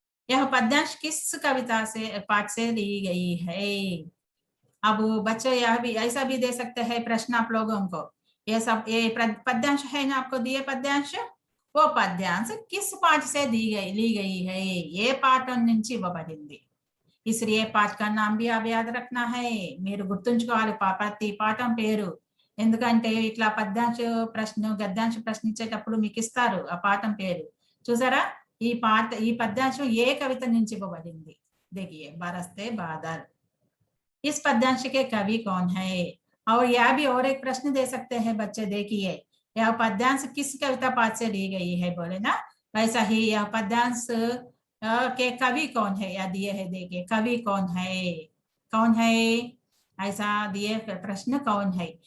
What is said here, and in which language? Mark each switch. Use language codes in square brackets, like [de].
[hi] यह पद्यांश किस कविता से पाठ से ली गई है? अब बच्चों यह भी ऐसा भी दे सकते हैं प्रश्न आप लोगों को। ये सब ये पद्यांश है ना आपको दिए पद्यांश, वो पद्यांश किस पाठ से ली गई है? ये [te] పాఠం నుంచి ఇవ్వబడింది। [hi] इसलिए पाठ का नाम भी आप याद रखना है, [te] మీరు గుర్తుంచుకోవాలి ప్రతి పాఠం పేరు। ఎందుకంటే ఇట్లా పద్యాంశ ప్రశ్న గద్యాంశ ప్రశ్న ఇచ్చేటప్పుడు మీకు ఇస్తారు ఆ పాఠం పేరు। చూసారా, ఈ పద్యాంశం ఏ కవిత నుంచి ఇవ్వబడింది? [hi] देखिए बरसते बादल। इस पद्यांश के कवि कौन है? और यह भी और एक प्रश्न दे सकते हैं बच्चे। देखिए यह पद्यांश किस कविता पाठ से ली गई है? बोले ना, वैसा ही यह पद्यांश के कवि कौन है या दिए है। देखिए कवि कौन है? कौन है ऐसा दिए प्रश्न कौन है।